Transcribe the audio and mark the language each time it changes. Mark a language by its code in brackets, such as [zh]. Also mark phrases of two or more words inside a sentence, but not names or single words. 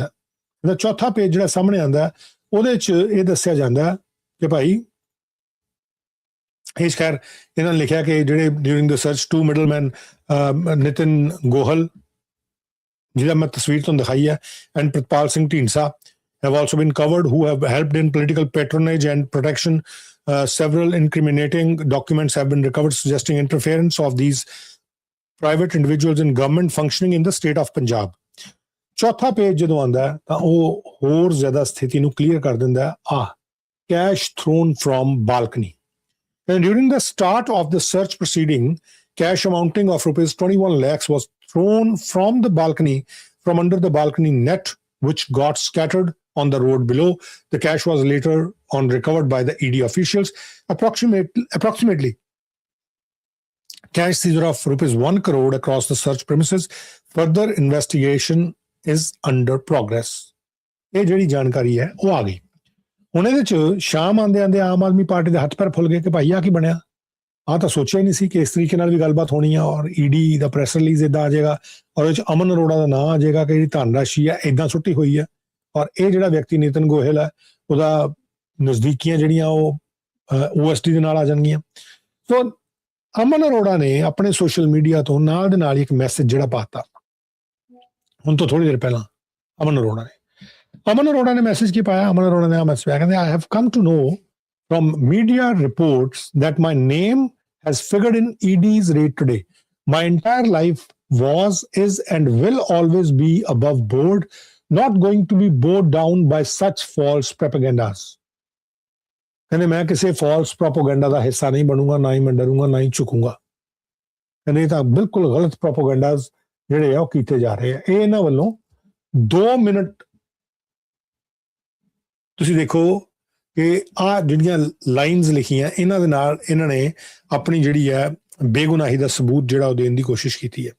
[pa] ਇਹਦਾ ਚੌਥਾ ਪੇਜ ਜਿਹੜਾ ਸਾਹਮਣੇ ਆਉਂਦਾ ਉਹਦੇ 'ਚ ਇਹ ਦੱਸਿਆ ਜਾਂਦਾ ਕਿ ਭਾਈ ਇਸ ਖੈਰ ਇਹਨਾਂ ਨੇ ਲਿਖਿਆ ਕਿ ਜਿਹੜੇ [en] during the search [pa] 2 ਮਿਡਲਮੈਨ ਨਿਤਿਨ ਗੋਹਲ, ਜਿਹਦਾ ਮੈਂ ਤਸਵੀਰ ਤੁਹਾਨੂੰ ਦਿਖਾਈ ਹੈ, ਐਂਡ ਪ੍ਰਿਤਪਾਲ ਸਿੰਘ ਢੀਂਡਸਾ [en] have also been covered, who have helped in political patronage and protection. Several incriminating documents have been recovered suggesting interference of these private individuals in government functioning in the state of Punjab. [pa] ਚੌਥਾ ਪੇਜ ਜਦੋਂ ਆਉਂਦਾ ਤਾਂ ਉਹ ਹੋਰ ਜ਼ਿਆਦਾ ਸਥਿਤੀ ਨੂੰ ਕਲੀਅਰ ਕਰ ਦਿੰਦਾ. [en] Cash thrown from balcony. And during the start of the search proceeding, cash amounting of rupees 21 lakhs was thrown from the balcony, from under the balcony net, which got scattered on the road below. The cash was later on recovered by the ED officials. Approximately cash seizure of ₹1 crore across the search premises. Further investigation is under progress. [pa] ਇਹ ਜਿਹੜੀ ਜਾਣਕਾਰੀ ਹੈ ਉਹ ਆ ਗਈ। ਹੁਣ ਇਹਦੇ ਚ ਸ਼ਾਮ ਆਂਦੇ ਆਂਦੇ ਆਮ ਆਦਮੀ ਪਾਰਟੀ ਦੇ ਹੱਥ ਪੈਰ ਫੁੱਲ ਗਏ ਕਿ ਭਾਈ ਆ ਕੀ ਬਣਿਆ, ਆਹ ਤਾਂ ਸੋਚਿਆ ਹੀ ਨਹੀਂ ਸੀ ਕਿ ਇਸ ਤਰੀਕੇ ਨਾਲ ਵੀ ਗੱਲਬਾਤ ਹੋਣੀ ਆ ਔਰ ਈਡੀ ਦਾ ਪ੍ਰੈਸ ਰਿਲੀਜ਼ ਇਦਾਂ ਆ ਜਾਏਗਾ ਔਰ ਉਹਦੇ ਚ ਅਮਨ ਅਰੋੜਾ ਦਾ ਨਾਂ ਆ ਜਾਏਗਾ ਕਿ ਜਿਹੜੀ ਧਨ ਰਾਸ਼ੀ ਆ ਇਦਾਂ ਸੁੱਟੀ ਹੋਈ ਆ ਔਰ ਇਹ ਜਿਹੜਾ ਵਿਅਕਤੀ ਨਿਤਨ ਗੋਇਲ ਹੈ ਉਹਦਾ ਨਜ਼ਦੀਕੀਆਂ ਜਿਹੜੀਆਂ ਉਹ OSD ਦੇ ਨਾਲ ਆ ਜਾਣਗੀਆਂ। ਸੋ ਅਮਨ ਅਰੋੜਾ ਨੇ ਆਪਣੇ ਸੋਸ਼ਲ ਮੀਡੀਆ ਤੋਂ ਨਾਲ ਦੇ ਨਾਲ ਇੱਕ ਮੈਸੇਜ ਜਿਹੜਾ ਪਾਤਾ ਹੁਣ ਤੋਂ ਥੋੜੀ ਦੇਰ ਪਹਿਲਾਂ। ਅਮਨ ਅਰੋੜਾ ਨੇ ਮੈਸੇਜ ਕੀ ਪਾਇਆ? ਅਮਨ ਅਰੋੜਾ ਨੇ ਆ ਮੈਸੇਜ ਪਾਇਆ, ਕਹਿੰਦੇ [en] I have come to know from media reports that my name has figured in ED's raid today. My entire life was, is and will always be above board, not going to be bowed down by such false propagandas. [pa] ਕਹਿੰਦੇ ਮੈਂ ਕਿਸੇ [en] false propaganda [pa] ਦਾ ਹਿੱਸਾ ਨਹੀਂ ਬਣੂੰਗਾ, ਨਾ ਹੀ ਮੈਂ ਡਰੂੰਗਾ, ਨਾ ਹੀ ਝੁਕੂੰਗਾ। ਕਹਿੰਦੇ ਇਹ ਤਾਂ ਬਿਲਕੁਲ ਗਲਤ ਪ੍ਰੋਪੇਗੈਂਡਾਸ ਜਿਹੜੇ ਆ ਉਹ ਕੀਤੇ ਜਾ ਰਹੇ ਆ। ਇਹ ਇਹਨਾਂ ਵੱਲੋਂ 2 ਮਿੰਟ ਤੁਸੀਂ ਦੇਖੋ ਕਿ ਆਹ ਜਿਹੜੀਆਂ ਲਾਈਨਸ ਲਿਖੀਆਂ ਇਹਨਾਂ ਦੇ ਨਾਲ ਇਹਨਾਂ ਨੇ ਆਪਣੀ ਜਿਹੜੀ ਹੈ ਬੇਗੁਨਾਹੀ ਦਾ ਸਬੂਤ ਜਿਹੜਾ ਉਹ ਦੇਣ ਦੀ ਕੋਸ਼ਿਸ਼ ਕੀਤੀ ਹੈ।